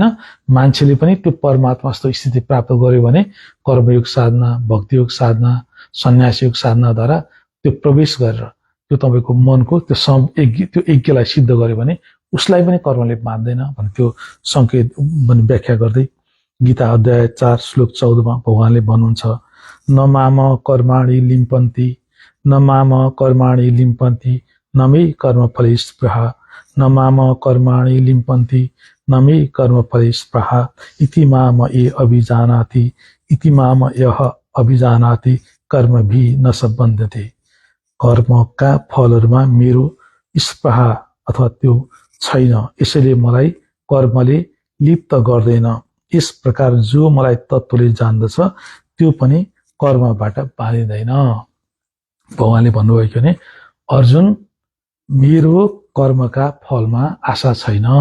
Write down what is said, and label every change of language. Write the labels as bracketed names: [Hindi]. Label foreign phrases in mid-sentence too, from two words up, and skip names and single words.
[Nepali] मान्छेले पनि त्यो परमात्मा जस्तो स्थिति प्राप्त गर्यो भने कर्मयोग साधना, भक्तियोग साधना, सन्यासयोग साधनाद्वारा त्यो प्रवेश गरेर त्यो तपाईँको मनको त्यो यज्ञलाई सिद्ध गर्यो भने उसलाई पनि कर्मले बाँध्दैन भने त्यो संकेत व्याख्या गर्दै गीता अध्याय 4 श्लोक 14 भगवानले भन्नुहुन्छ, [Sanskrit] न माम कर्माणि लिम्पन्ति, न माम कर्माणि लिम्पन्ति, न मे कर्मफले स्पृहा, न माम कर्माणि लिम्पन्ति, न मे कर्मफले स्पृहा, इति माम ये अभिजानाति, इति माम यह अभिजानाति कर्मभि न सम्बन्धते। [Nepali] कर्मका फलहरूमा मेरो स्पृहा अथवा त्यो छैन, यसैले मलाई कर्मले लिप्त गर्दैन। यस प्रकार जो मलाई तत्त्वले जान्दछ त्यो पनि कर्मबाट बाँधिँदैन। भगवानले भन्नुभयो भने अर्जुन, मेरो कर्मका फलमा आशा छैन।